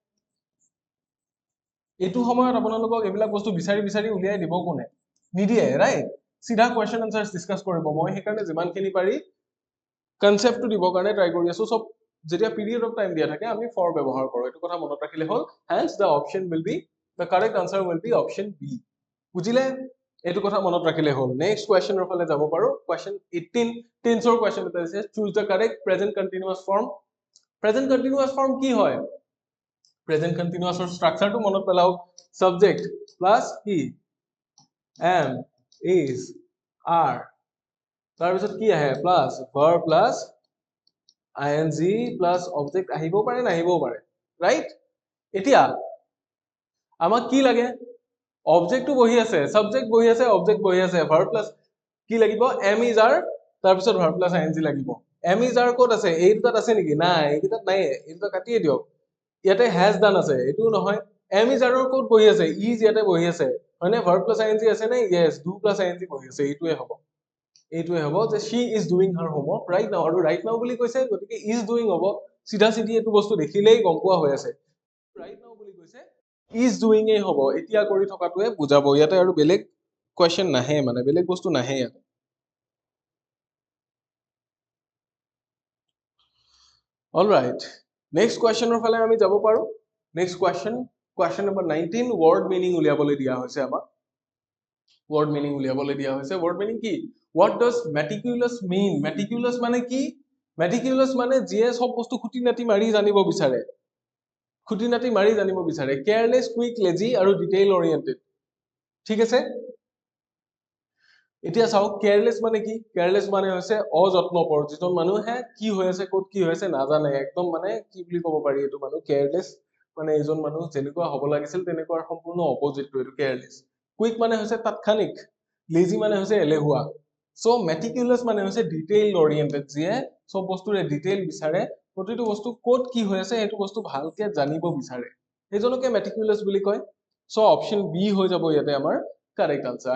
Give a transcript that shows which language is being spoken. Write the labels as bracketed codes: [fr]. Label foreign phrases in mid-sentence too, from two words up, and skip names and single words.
[as] এইটো সময়ত আপোনালোকক এইবিলাক বস্তু বিচাৰি উলিয়াই দিব কোনে নিদিয়ে ৰাইট সিধা [en] question answers discuss [as] কৰিব মই সেইকাৰণে যিমানখিনি পাৰি কনসেপ্টটো দিব কাৰণে ট্ৰাই কৰি আছো সব যেতিয়া [en] period of time [as] দিয়া থাকে আমি ফৰ ব্যৱহাৰ কৰো এইটো কথা মনত ৰাখিলে হল [en] hence the option will be the correct answer will be option B [as] বুজিলে এইটো কথা মনত ৰাখিলে হল [en] next questionৰ [as] ফালে যাব পাৰো কোৱেশ্চন 18 টেন্সৰ কোৱেশ্চন এটা আছে [en] choose the correct present continuous form [as] কি হয় [en] present continuousৰ structureটো [as] মনত পেলাও [en] subject plus [as] কি [en] am is are [as] তাৰ পিছত কি আহে [en] plus verb plus ing plus object [as] আহিব পাৰে নাহিবও পাৰে ৰাইট এতিয়া আমাক কি লাগে অবজেক্টটো বহি আছে সাবজেক্ট বহি আছে অবজেক্ট বহি আছে [en] verb plus [as] কি লাগিব [en] am is are [as] তাৰ পিছত [en] verb plus ing [as] লাগিব [en] am is are [as] ক'ত আছে এই দুটাত আছে নেকি নাই এই দুটাত নাই এই দুটা কাটিয়ে দিয়ক ইয়াতে [en] has done [as] আছে এটো নহয় [en] am is are [as] ক'ত বহি আছে is ইয়াতে বহি আছে হয়নে [en] verb plus ing [as] আছে নে [en] yes do plus ing [as] বহি আছে এইটোৱে হ'ব যে [en] she is doing her homework right now [as] আৰু [en] right now [as] বুলি কৈছে গতিকে [en] is doing [as] হ'ব সিধা সিধি এটো বস্তু দেখিলেই গম পোৱা হৈ আছে [en] right now [as] বুলি কৈছে [en] is doing [as] এই হ'ব এতিয়া কৰি থকাটোৱে বুজাব ইয়াতে আৰু বেলেগ কোৱেশ্চন নাহে মানে বেলেগ বস্তু নাহে ইয়াতে [en] all right next questioner [as] ফালে আমি যাব পাৰো [en] next question number 19 word meaning [as] উলিয়াবলৈ দিয়া হৈছে আমাক [en] word meaning [as] উলিয়াবলৈ দিয়া হৈছে [en] word meaning [as] কি [en] what does meticulous mean meticulous [as] মানে কি meticulous মানে যিয়ে সব বস্তু খুঁটিনাটি মাৰি জানিব বিচাৰে [en] careless quick lazy আৰু detail oriented [as] ঠিক আছে এতিয়া চাও careless মানে কি careless মানে হৈছে অযত্নপৰ যিজন মানুহে কি হৈ আছে ক'ত কি হৈ আছে নাজানে একদম মানে কি বুলি ক'ব পাৰি এটো মানুহ careless মানে এজন মানুহ যেনেকুৱা হ'ব লাগিছিল তেনেকুৱাৰ সম্পূৰ্ণ অপজিটটো এটো [en] careless quick [as] মানে হৈছে তাৎক্ষণিক lazy মানে হৈছে এলেহুৱা সো মেটিকুলাস মানে হৈছে [en] detail oriented, [as] যিয়ে সব বস্তুৰে ডিটেইল বিচাৰে, প্ৰতিটো বস্তু ক'ত কি হৈ আছে সেইটো বস্তু ভালকে জানিব বিচাৰে, সেইজনকে মেটিকুলাস বুলি কয়। সো [en] option B [as] হৈ যাব ইয়াতে আমাৰ [en] correct answer.